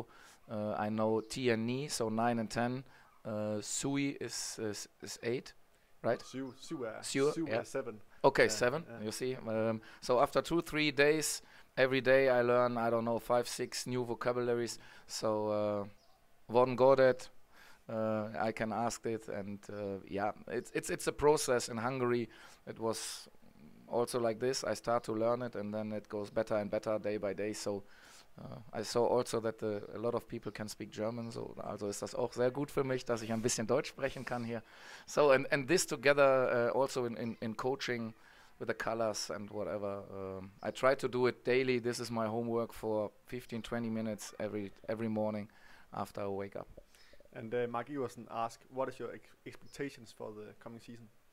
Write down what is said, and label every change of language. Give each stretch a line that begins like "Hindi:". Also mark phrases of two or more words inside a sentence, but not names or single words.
English: I know T and ni, so 9 and 10. Sui is 8, right?
Danish: Su
English: yeah. 7. Okay, 7. You see. So after 2-3 days, every day I learn, I don't know, 5-6 new vocabularies.
Danish: So hvordan går det?
English: I can ask it, and yeah, it's a process. In Hungary, it was also like this. I start to learn it, and then it goes better and better day by day. So I saw also that a lot of people can speak German.
German: So also ist das auch sehr gut für mich, dass ich ein bisschen Deutsch sprechen kann hier.
English: So and this together also in coaching with the colors and whatever. I try to do it daily. This is my homework for 15-20 minutes every morning after I wake up. And Mark Iversen asked, what is your expectations for the coming season?